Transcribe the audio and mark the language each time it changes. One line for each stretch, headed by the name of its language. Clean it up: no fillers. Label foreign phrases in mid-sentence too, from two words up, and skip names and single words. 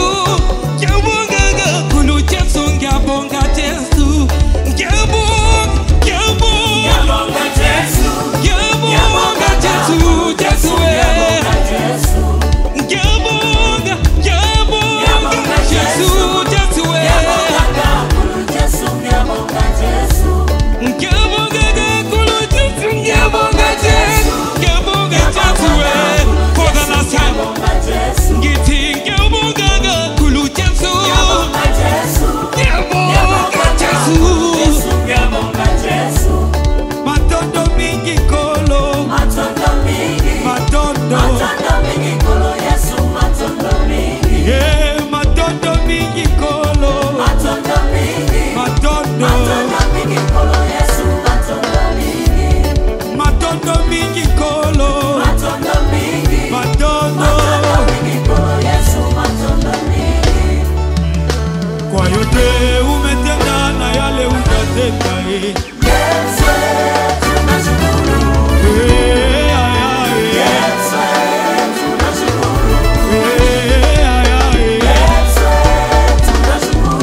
Zulu: Ngiyabonga kakhulu Jesu, ngiyabonga Jesu. Ngiyabonga Jesu. Ngiyabonga Jesu, Jesu Jesu. Ngiyabonga Jesu, Jesu
English: for the last time.
Zulu: Ngithi ngiyabonga kakhulu Jesu. Ngiyabonga Jesu.
Lingala: Matondo mingi kolo. Matondo mingi kolo Yesu, matondo mingi. Yeah, matondo mingi kolo. Matondo mingi kolo Yesu, matondo mingi. Matondo mingi kolo. Matondo mingi kolo Yesu, matondo mingi.
Swahili: Kwa yote umetenda na yale utatenda Yesu, tunashukuru. Yesu, tunashukuru. Yesu, tunashukuru.